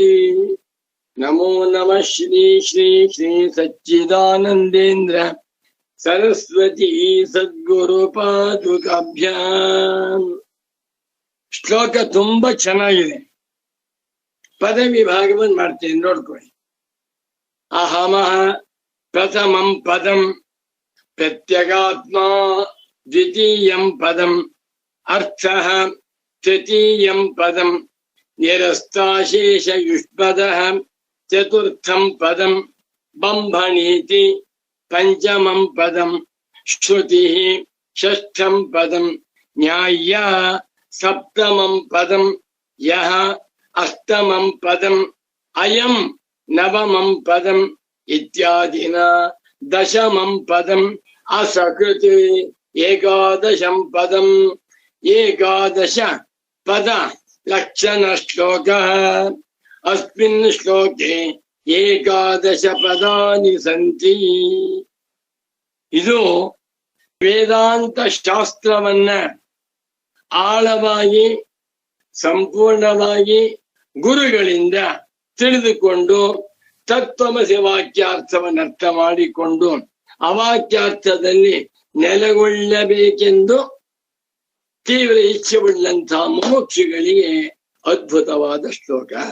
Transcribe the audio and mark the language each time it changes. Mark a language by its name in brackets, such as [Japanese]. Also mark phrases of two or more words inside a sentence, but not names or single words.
[Sanskrit] ನಮೋ ನಮಃ ಶ್ರೀ ಶ್ರೀ ಶ್ರೀ ಸಚ್ಚಿದಾನಂದೇಂದ್ರ ಸರಸ್ವತಿ ಸದ್ಗುರು ಪಾದುಕಾಭ್ಯಾಂ. [Kannada] ಶ್ಲೋಕ ತುಂಬಾ ಚೆನ್ನಾಗಿದೆ. ಪದ ವಿಭಾಗವನ್ನು ಮಾಡ್ತೇನೆ, ನೋಡ್ಕೊಳ್ಳಿ. [Sanskrit] ಅಹಮಃ ಪ್ರಥಮಂ ಪದಂ, ಪ್ರತ್ಯಗಾತ್ಮ ದ್ವಿತೀಯಂ ಪದಂ, ಅರ್ಥಃ ತೃತೀಯಂ ಪದಂ, ನಿರಸ್ತಾಶೇಷಯುಷ್ಮದಃ ಚತುರ್ಥಂ ಪದಂ, ಬಂಭಣೀತಿ ಪಂಚಮಂ ಪದಂ, ಶ್ರುತಿಃ ಷಷ್ಠಂ ಪದಂ, ನ್ಯಾಯ ಸಪ್ತಮಂ ಪದಂ, ಯಃ ಅಷ್ಟಮಂ ಪದಂ, ಅಯಂ ನವಮಂ ಪದಂ ಇತ್ಯಾದಿನ ದಶಮಂ ಪದಂ, ಅಸಕೃತಿ ಏಕಾದಶಂ ಪದಂ. ಏಕಾದಶ ಪದ ಲಕ್ಷಣ ಶ್ಲೋಕ. ಅಸ್ಮಿನ್ ಶ್ಲೋಕೆ ಏಕಾದಶ ಪದಾನಿ ಸಂತಿ. [Kannada] ಇದು ವೇದಾಂತ ಶಾಸ್ತ್ರವನ್ನ ಆಳವಾಗಿ ಸಂಪೂರ್ಣವಾಗಿ ಗುರುಗಳಿಂದ ತಿಳಿದುಕೊಂಡು ತತ್ವಮಸಿ ವಾಕ್ಯಾರ್ಥವನ್ನು ಅರ್ಥ ಮಾಡಿಕೊಂಡು ಅವಾಕ್ಯಾರ್ಥದಲ್ಲಿ ನೆಲೆಗೊಳ್ಳಬೇಕೆಂದು ತೀವ್ರ ಇಚ್ಛೆ ಉಳ್ಳಂತಹ ಮುಮುಕ್ಷುಗಳಿಗೆ ಅದ್ಭುತವಾದ ಶ್ಲೋಕ.